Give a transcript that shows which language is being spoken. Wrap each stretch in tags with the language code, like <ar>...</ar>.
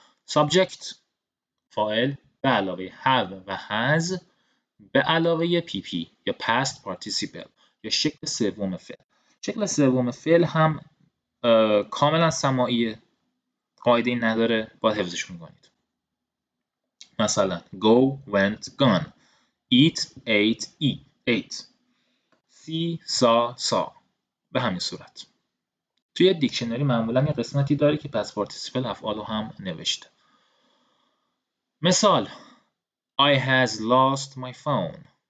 <fa>subject فاعل به علاوه have و has به علاوه pp یا past participle یا شکل سوم فعل. شکل سوم فعل هم کاملا سماعیه، قاعده نداره، باید حفظش میکنید. مثلا</fa> <en>go, went, gone. eat, ate. see, saw.</en> <fa>به همین صورت. توی دیکشنری معمولا یه قسمتی داره که past participle افعالو هم نوشته. مثال</fa> <en>I has lost my phone.</en>